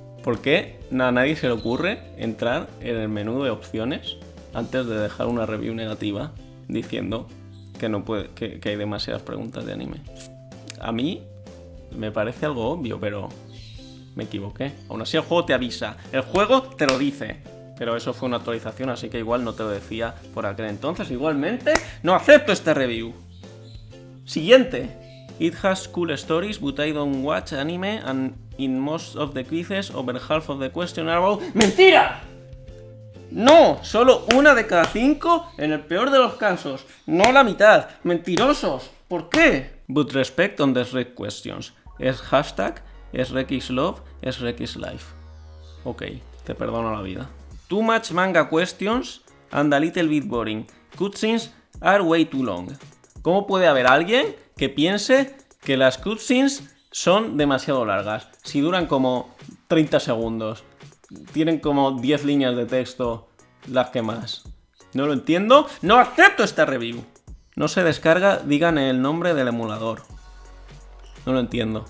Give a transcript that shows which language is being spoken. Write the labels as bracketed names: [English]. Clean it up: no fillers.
[Spanish] ¿Por qué a nadie se le ocurre entrar en el menú de opciones antes de dejar una review negativa diciendo que no puede, que hay demasiadas preguntas de anime? A mí me parece algo obvio, pero me equivoqué. Aún así el juego te avisa, el juego te lo dice. Pero eso fue una actualización, así que igual no te lo decía por aquel entonces. Igualmente, no acepto esta review. Siguiente. [English] It has cool stories, but I don't watch anime, and in most of the quizzes, over half of the questions are about... [Spanish] ¡Mentira! No, solo una de cada 5 en el peor de los casos. No la mitad. Mentirosos. ¿Por qué? [English] But respect on the Shrek questions. [Spanish] Es hashtag, [English] es Shrek is love, es Shrek is life. [Spanish] Ok, te perdono la vida. [English] Too much manga questions and a little bit boring. Cutscenes are way too long. [Spanish] ¿Cómo puede haber alguien que piense que las cutscenes son demasiado largas? Si duran como 30 segundos. Tienen como 10 líneas de texto las que más. No lo entiendo. ¡No acepto esta review! No se descarga, digan el nombre del emulador. No lo entiendo.